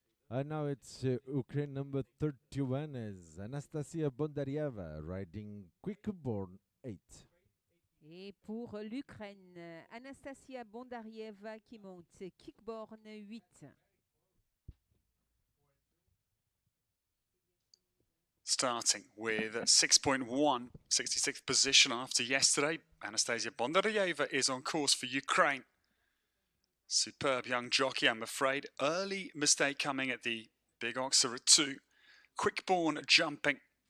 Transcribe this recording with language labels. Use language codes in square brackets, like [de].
[en] And now it's Ukraine number 31 as Anastasia Bondarieva riding Quickborn 8. [fr] Et pour l'Ukraine, Anastasia Bondarieva qui monte Kickborn 8. [en] Starting with 6.1, 66th position after yesterday. Anastasia Bondarieva is on course for Ukraine. Superb young jockey, I'm afraid. Early mistake coming at the Big Oxer at 2. Quickborn jumping.